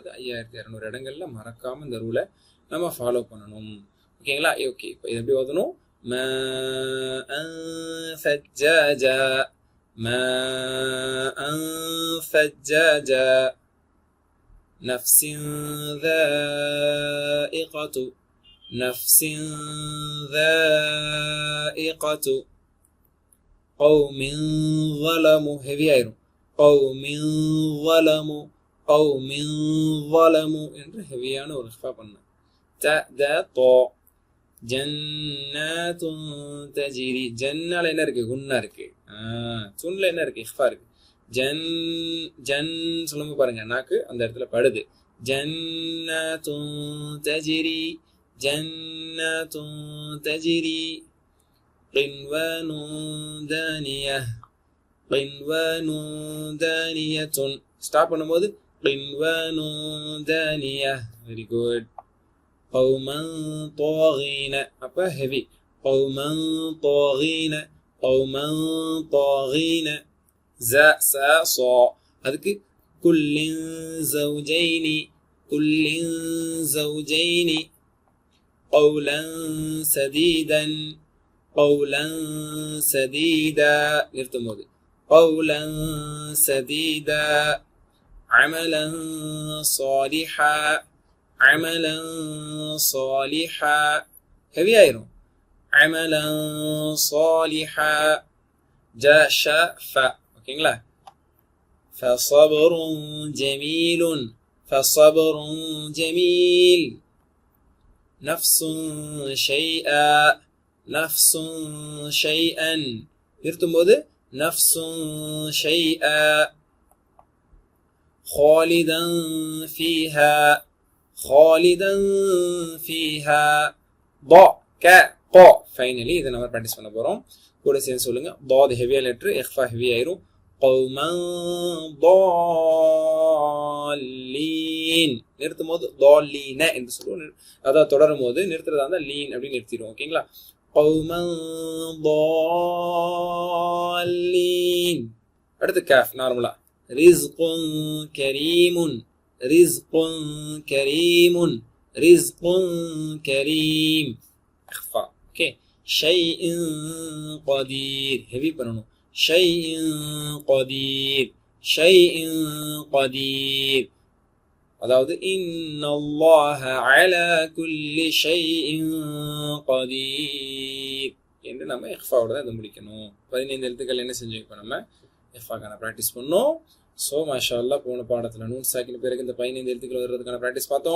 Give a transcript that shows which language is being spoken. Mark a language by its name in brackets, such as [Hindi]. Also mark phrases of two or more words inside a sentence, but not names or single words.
[Tamil] 5200 இடங்கள்ல மறக்காம இந்த ரூலை நம்ம ஃபாலோ பண்ணணும். ஓகேங்களா? ஓகே, இப்போ இது எப்படி ஓதணும்? [Arabic] نفس ذائقة نفس ذائقة قوم ظلموا [Tamil] ஹெவி ஆயிரும். [Arabic] قوم ظلموا قوم ظلموا [Tamil] என்று ஹெவியான ஒரு இஃபா பண்ண. த த தோ [Arabic] جنات تجري, [Tamil] ஜன்னால என்ன இருக்கு? குன்னா இருக்கு. துன்ல என்ன இருக்கு? இஃபா இருக்கு. ஜன் ஜன் சொல்லுங்க பாருங்க, நாக்கு அந்த இடத்துல படுது. [Arabic] جنات تجري جنات تجري قنوان دانية قنوان دانية. [Tamil] ஸ்டாப் பண்ணும்போது [Arabic] قنوان دانية. [English] very good. [Arabic] قوما طاغين, [Tamil] அப்ப ஹெவி. [Arabic] قوما طاغين قوما طاغين. ز س ص, அதுக்கு كل زوجين كل زوجين. قولا سديدا قولا سديدا, [Tamil] நிறுத்தும் போது [Arabic] قولا سديدا. عملا صالحا عملا صالحا, [Tamil] ஹெவி ஆயிரும். [Arabic] عملا صالحا. جاش ف, ஓகேங்களா? فصبر جميل فصبر جميل. نفس شيئا نفس شيئا, [Tamil] நிறுத்தும் போது [Arabic] نفس شيئا. خالدا فيها خالدا فيها. [Tamil] ض ك பா ஃபைனலி இதை நம்ம ப்ராக்டிஸ் பண்ண போகிறோம். கூட சேர்ந்து சொல்லுங்க. ضاد ஹெவியா லெட்ரு, இஹ்ஃபா ஹெவி ஆயிரும். [Arabic] قوما ضالين [Tamil] நிறுத்தும் போது ضالين என்று சொல்லுவோம். அதாவது தொடரும் போது நிறுத்துறதா இருந்தால் லீன் அப்படின்னு நிறுத்திடுவோம். ஓகேங்களா? [Arabic] قوما ضالين. [Tamil] அடுத்து காஃப் நார்மலா. [Arabic] رزق كريم رزق كريم رزق كريم اخفاء. اوكي. شيء قدير هيفي பண்ணனும். شيء قدير شيء قدير. [Tamil] அதாவது [Arabic] إن الله على كل شيء قدير [Tamil] என்று நம்ம இஃபாவோட தான் இதை முடிக்கணும். 15 எழுத்துக்கள் என்ன செஞ்சோம்? இப்போ நம்ம இஃபாக்கான ப்ராக்டிஸ் பண்ணோம். ஸோ [Arabic] ما شاء الله [Tamil] போன பாடத்தில் நூன் சாக்கின் பிறகு இந்த 15 எழுத்துக்கள் வர்றதுக்கான ப்ராக்டிஸ் பார்த்தோம்.